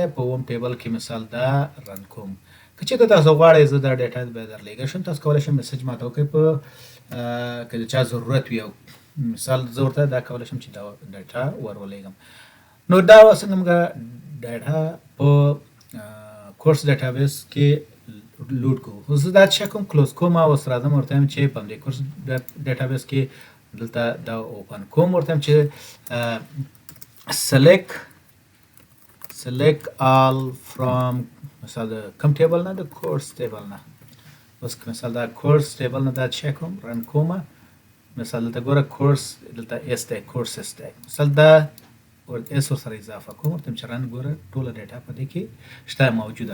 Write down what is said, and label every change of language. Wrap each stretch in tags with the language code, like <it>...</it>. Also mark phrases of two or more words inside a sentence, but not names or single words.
<ps>په اووم ټیبل کې مثال دا رن کوم. که چېرته تاسو غواړئ زه دا ډیټا بیا درلیږلی شم تاسو کولی شئ میسج ماته وکړئ په که د چا ضرورت وي او مثال زه ورته دا کولی شم چې دا ډیټا ورولېږم. نو دا څنګه موږ ډیټا په</ps> <en>course database</en> <ps>کې لوډ کوو. اوس دا چې کوم کلوز کوم اوس راځم ورته وایم چې په دې</ps> <en>course database</en> <ps>کې دلته دا اوپن کوم ورته وایم چې</ps> <en>select all from</en> <ps>مثال د کوم ټیبل نه د</ps> <en>course table</en> <ps>نه. اوس مثال دا</ps> <en>course table</en> <ps>نه دا چې کوم رن کوم. مثال دلته ګوره کورس دلته اس دی کورسز دی. مثال دا ور اس سره اضافه کوم ورته چې رن ګوره ټوله ډیټا په دې کې شته موجوده.</ps>